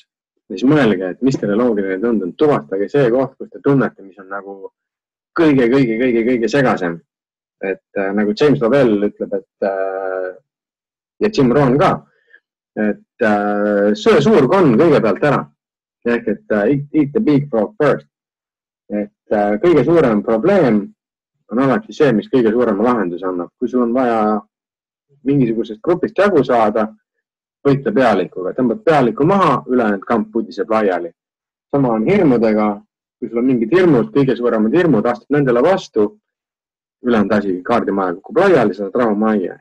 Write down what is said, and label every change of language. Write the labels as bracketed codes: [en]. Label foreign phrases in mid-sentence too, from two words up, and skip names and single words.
[et] Ja siis mõelge, et mis teile loogiline tundub, tuvastage see koht, kus te tunnete, mis on nagu kõige segasem. Et nagu James Lovell ütleb, et ja Jim Rohn ka, et söö suur konn kõigepealt ära. Ehk et [en] eat the big frog first. [et] Et kõige suurem probleem on alati see, mis kõige suurema lahenduse annab. Kui sul on vaja mingisugusest grupist jagu saada, võitle pealikuga, tõmbad pealiku maha, ülejäänud kamp pudiseb laiali. Sama on hirmudega, kui sul on mingid hirmud, kõige suuremad hirmud, astad nendele vastu, ülejäänud asi, kaardimaja kukub laiali, sa oled rahu majja.